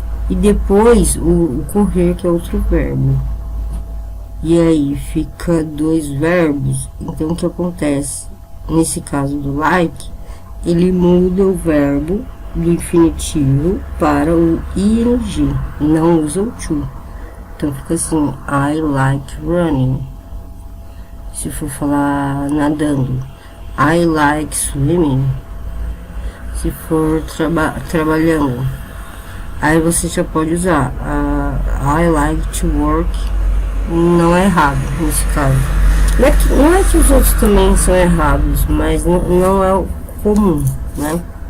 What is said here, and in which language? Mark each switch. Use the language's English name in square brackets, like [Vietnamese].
[Portuguese] E depois o correr, que é outro verbo. E aí fica dois verbos. Então o que acontece? Nesse caso do like, ele muda o verbo do infinitivo para o ing, não usa o to. Então fica assim, [English] I like running. [Portuguese] Se for falar nadando, [English] I like swimming. [Portuguese] Se for trabalhando, aí você já pode usar [English] I like to work. [Portuguese] Não é errado nesse caso. Não é que os outros também são errados, mas não é o comum, né?